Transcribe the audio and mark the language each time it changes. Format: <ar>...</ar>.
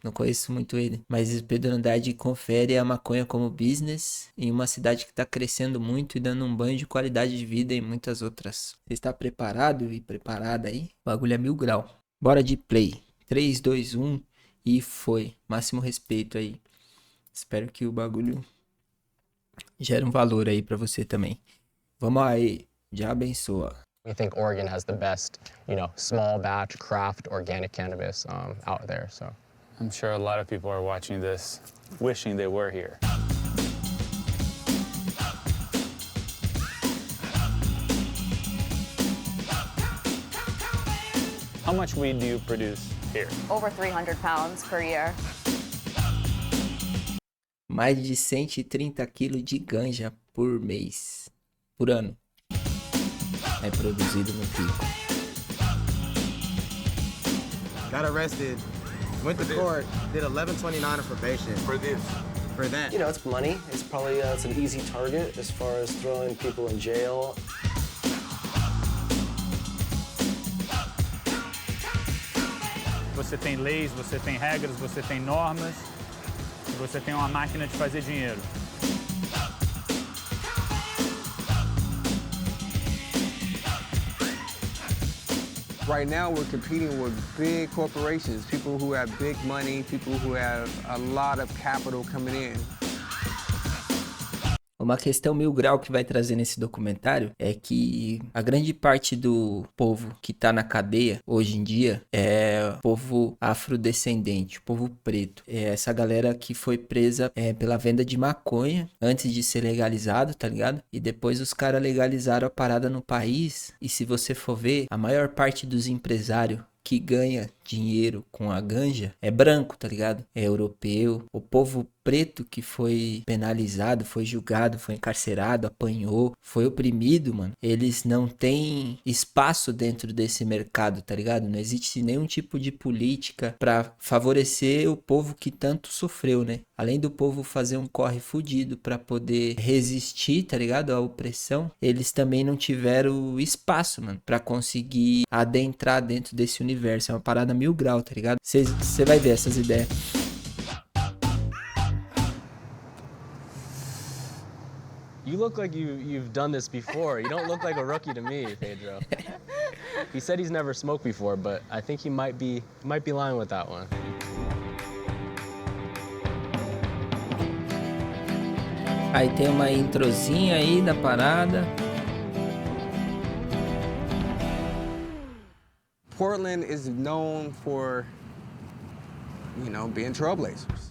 <pt>Não conheço muito ele, mas Pedro Andrade confere a maconha como business em uma cidade que tá crescendo muito e dando um banho de qualidade de vida em muitas outras. Você está preparado e preparada aí? O bagulho é 1000 grau. Bora de play. 3, 2, 1 e foi. Máximo respeito aí. Espero que o bagulho gere um valor aí pra você também. Vamos aí. Já abençoa.</pt> <en>We think Oregon has the best, small batch craft organic cannabis out there. So I'm sure a lot of people are watching this wishing they were here. How much weed do you produce here? Over 300 pounds per year.</en> <pt>Mais de 130 quilos de ganja por mês. Por ano. É produzido no pico.</pt> <en>Got arrested, went to court, did 1129 of probation For this. for that. It's money. It's probably it's an easy target as far as throwing people in jail.</en> <pt>Você tem leis, você tem regras, você tem normas, e você tem uma máquina de fazer dinheiro.</pt> <en>Right now, we're competing with big corporations, people who have big money, people who have a lot of capital coming in.</en> <pt>Uma questão 1000 grau que vai trazer nesse documentário é que a grande parte do povo que tá na cadeia hoje em dia é o povo afrodescendente, o povo preto. É essa galera que foi presa pela venda de maconha antes de ser legalizado, tá ligado? E depois os caras legalizaram a parada no país. E se você for ver, a maior parte dos empresários que ganha dinheiro com a ganja é branco, tá ligado? É europeu. O povo preto que foi penalizado, foi julgado, foi encarcerado, apanhou, foi oprimido, mano. Eles não têm espaço dentro desse mercado, tá ligado? Não existe nenhum tipo de política pra favorecer o povo que tanto sofreu, né? Além do povo fazer um corre fudido pra poder resistir, tá ligado? À opressão, eles também não tiveram espaço, mano, pra conseguir adentrar dentro desse universo. É uma parada 1000 grau, tá ligado? Você vai ver essas ideias.</pt> <en>You look like you've done this before. You don't look like a rookie to me, Pedro. He said he's never smoked before, but I think he might be lying with that one.</en> <pt>Aí tem uma introzinha aí da parada.</pt> <en>Portland is known for, you know, being trailblazers.</en>